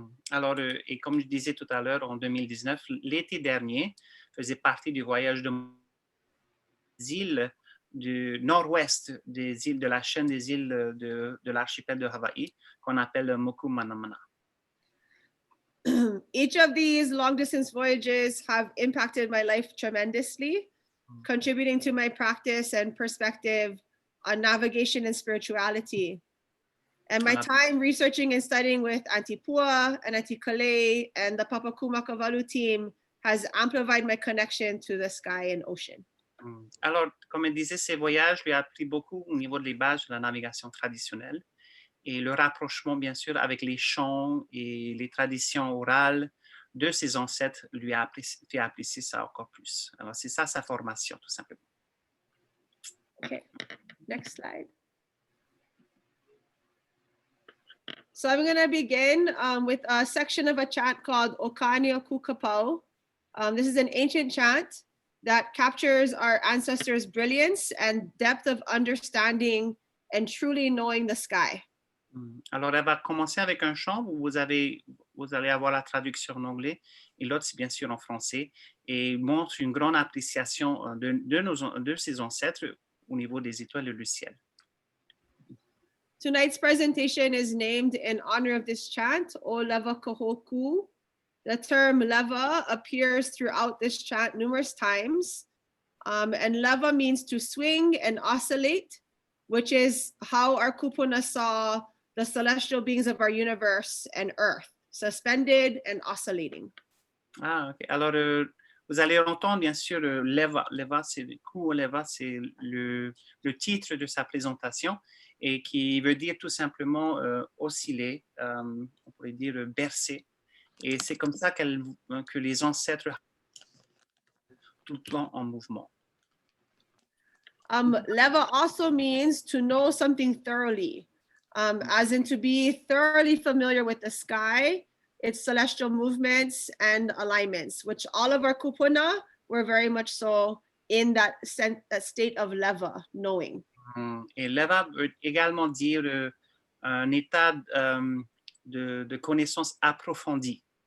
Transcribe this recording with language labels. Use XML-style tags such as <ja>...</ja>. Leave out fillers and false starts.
<fr>Alors, et comme je disais tout à l'heure, en 2019, l'été dernier, faisait partie du voyage des îles du nord-ouest des îles de la chaîne des îles de l'archipel de Hawaï, qu'on appelle Moku Manamana.</fr> <en>Each of these long-distance voyages have impacted my life tremendously, contributing to my practice and perspective on navigation and spirituality. And my time researching and studying with Auntie Pua and Auntie Kalei and the Papaku Makavalu team has amplified my connection to the sky and ocean.</en> <fr>Alors, comme elle disait, ces voyages lui a appris beaucoup au niveau des bases de la navigation traditionnelle et le rapprochement, bien sûr, avec les chants et les traditions orales de ses ancêtres lui a fait apprécier ça encore plus. Alors, c'est ça sa formation, tout simplement.</fr> <en>Okay, next slide. So I'm going to begin with a section of a chant called Okani o Kukapau. This is an ancient chant that captures our ancestors' brilliance and depth of understanding and truly knowing the sky.</en> <fr>Alors, elle va commencer avec un chant où vous allez avoir la traduction en anglais et l'autre, c'est bien sûr en français, et montre une grande appréciation de ses ancêtres au niveau des étoiles et du ciel.</fr> <en>Tonight's presentation is named in honor of this chant, O Leva Kahoku. The term leva appears throughout this chant numerous times. And leva means to swing and oscillate, which is how our kupuna saw the celestial beings of our universe and earth, suspended and oscillating.</en> <fr>Ah, ok. Alors, vous allez entendre, bien sûr, leva. Leva, c'est le titre de sa présentation et qui veut dire tout simplement osciller, on pourrait dire bercer. Et c'est comme ça que les ancêtres tout le temps en mouvement.</fr> <en>Leva also means to know something thoroughly, as in to be thoroughly familiar with the sky, its celestial movements and alignments, which all of our kupuna were very much so in that state of leva, knowing.</en> <fr>Et leva veut également dire un état de connaissance approfondie.</fr>